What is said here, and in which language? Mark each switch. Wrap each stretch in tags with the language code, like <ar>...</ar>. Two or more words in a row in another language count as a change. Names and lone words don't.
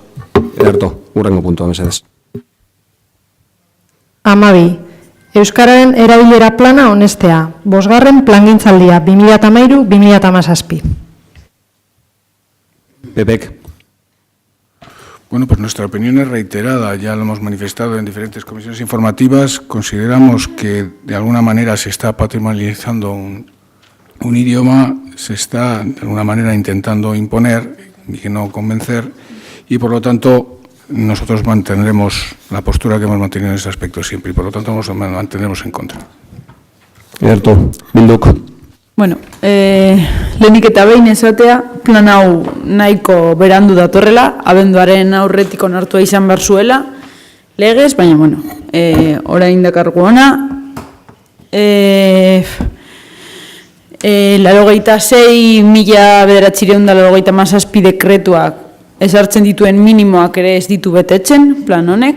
<eu>Ederto, hurrengo puntua mesedez. 12. Euskararen erabilera plana onestea, 5. plangintzaldia 2013-2017. Pepek,</eu> <es>Bueno, pues nuestra opinión es reiterada, ya lo hemos manifestado en diferentes comisiones informativas. Consideramos que de alguna manera se está patrimonializando un idioma, se está de alguna manera intentando imponer y no convencer, y por lo tanto nosotros mantendremos la postura que hemos mantenido en ese aspecto siempre, y por lo tanto nos mantendremos en contra.</es> <eu>ederto, Bilduk, Bueno, lehenik eta behin esatea, plan hau nahiko berandu datorrela, abenduaren aurretik onartua izan behar zuela, legez, baina, bueno, orain dakargu ona. 86.997 dekretuak ezartzen dituen minimoak ere ez ditu betetzen, plan honek.</eu>